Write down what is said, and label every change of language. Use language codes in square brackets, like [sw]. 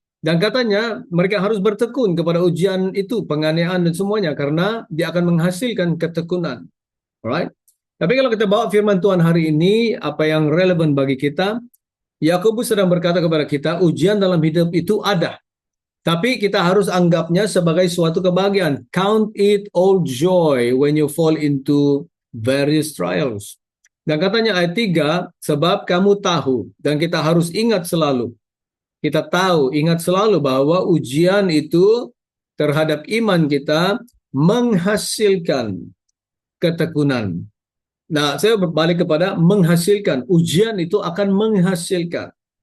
[id] Dan katanya mereka harus bertekun kepada ujian itu, penganiayaan dan semuanya, karena dia akan menghasilkan ketekunan. Alright? Tapi kalau kita bawa firman Tuhan hari ini, apa yang relevan bagi kita, Yakobus sedang berkata kepada kita, ujian dalam hidup itu ada. Tapi kita harus anggapnya sebagai suatu kebahagiaan. [en] Count it all joy when you fall into various trials. [id] Dan katanya ayat 3, sebab kamu tahu, dan kita harus ingat selalu. Kita tahu, ingat selalu bahwa ujian itu terhadap iman kita menghasilkan ketekunan. Nah, saya berbalik kepada menghasilkan. Ujian itu akan menghasilkan.